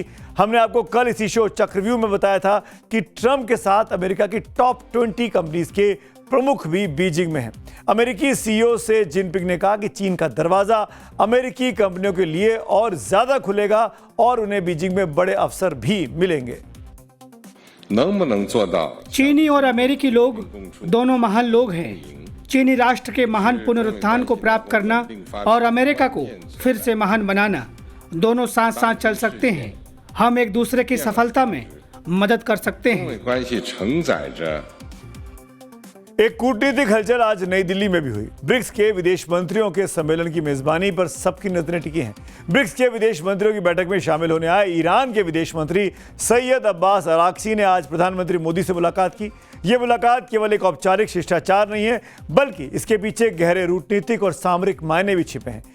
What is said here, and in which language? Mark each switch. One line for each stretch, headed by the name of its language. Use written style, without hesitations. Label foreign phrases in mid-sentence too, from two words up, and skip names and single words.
Hindi: हमने आपको कल इसी शो चक्रव्यूह में बताया था कि ट्रंप के साथ अमेरिका की टॉप 20 कंपनीज के प्रमुख भी बीजिंग में हैं। अमेरिकी सीईओ से जिनपिंग ने कहा कि चीन का दरवाजा अमेरिकी कंपनियों के लिए और ज्यादा खुलेगा और उन्हें बीजिंग में बड़े अवसर भी मिलेंगे।
Chinese: 能不能做到
Hindi: चीनी और अमेरिकी लोग दोनों महान लोग हैं। चीनी राष्ट्र के महान पुनरुत्थान को प्राप्त करना और अमेरिका को फिर से महान बनाना, दोनों साथ साथ चल सकते हैं। हम एक दूसरे की सफलता में मदद कर सकते
Chinese: 中
Hindi: हैं।
Chinese: 美关系承载着
Hindi: एक कूटनीतिक हलचल आज नई दिल्ली में भी हुई। ब्रिक्स के विदेश मंत्रियों के सम्मेलन की मेजबानी पर सबकी नजरें टिकी हैं। ब्रिक्स के विदेश मंत्रियों की बैठक में शामिल होने आए ईरान के विदेश मंत्री सैयद अब्बास अराक्ची ने आज प्रधानमंत्री मोदी से मुलाकात की। ये मुलाकात केवल एक औपचारिक शिष्टाचार नहीं है, बल्कि इसके पीछे गहरे कूटनीतिक और सामरिक मायने भी छिपे हैं।